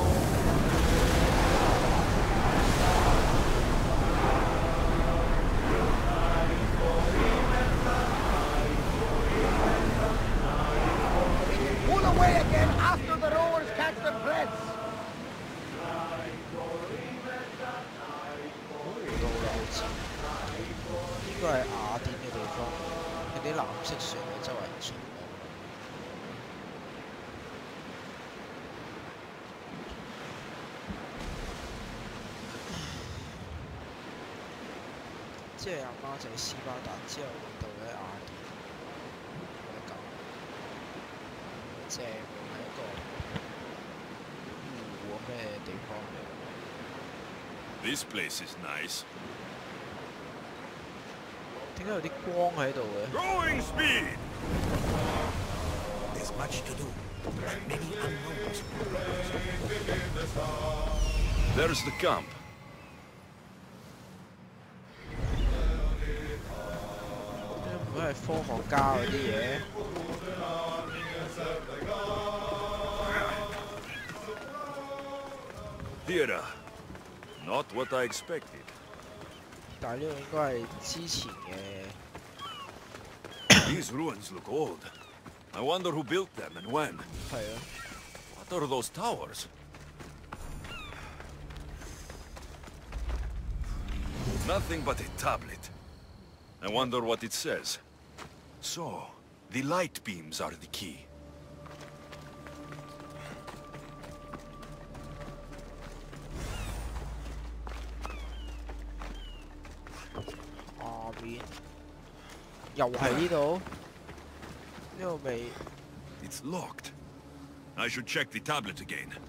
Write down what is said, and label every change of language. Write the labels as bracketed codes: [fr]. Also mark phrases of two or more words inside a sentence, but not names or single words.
[en] Pull away again after the rowers catch their breaths. [yue] 應該係雅典嘅地方，有啲藍色船喺周圍轉。即係阿媽就係斯巴達之後到咗雅典，咁正喎，係一個湖咁嘅地方。 [en] This place is nice. [yue] 點解有啲光喺度嘅 [en] Growing speed! There's much to do. Many unknowns. There's the camp. [yue] 唔會係科學家嗰啲嘢。 [en] Theater. Not what I expected. [yue] 但係呢個應該係之前嘅。 [en] These ruins look old. I wonder who built them and when. [yue] 係啊。 [en] What are those towers? Nothing but a tablet. I wonder what it says. So, the light beams are the key. [yue] 下面又係呢度，呢度未。 [en] It's locked. I should check the tablet again.